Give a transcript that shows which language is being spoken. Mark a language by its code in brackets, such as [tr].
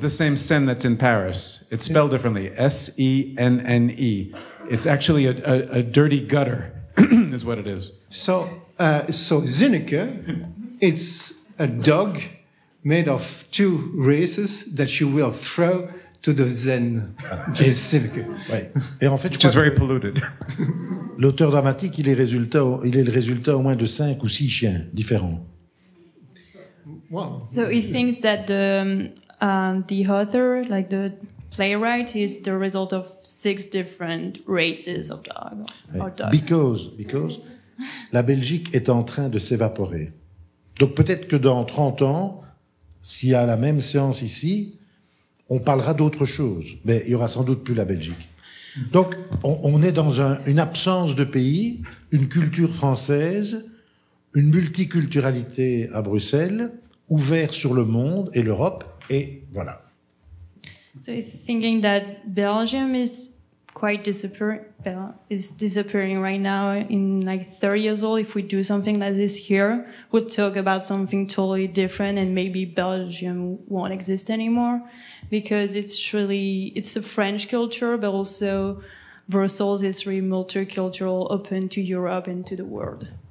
[en] the same Seine that's in Paris. It's spelled differently. Senne. It's actually a dirty gutter, is what it is. So Zinneke, it's a dog made of two races that you will throw to the Seine. Zinneke. [fr] Ouais. Et en fait, [en] Which is very polluted. [fr] L'auteur dramatique, il est le résultat au moins de 5 ou 6 chiens différents. [en] Wow. So he thinks that the author, like the playwright, is the result of 6 different races of dog. Or dogs. Because [fr] la Belgique est en train de s'évaporer. Donc peut-être que dans 30 ans, s'il y a la même séance ici, on parlera d'autre chose. Mais il n'y aura sans doute plus la Belgique. Donc, on est dans une absence de pays, une culture française, une multiculturalité à Bruxelles, ouvert sur le monde et l'Europe, et voilà. [en] So thinking that Belgium is quite disappearing right now. In like 30 years old, if we do something like this here, we'll talk about something totally different, and maybe Belgium won't exist anymore. Because it's a French culture, but also Brussels is really multicultural, open to Europe and to the world.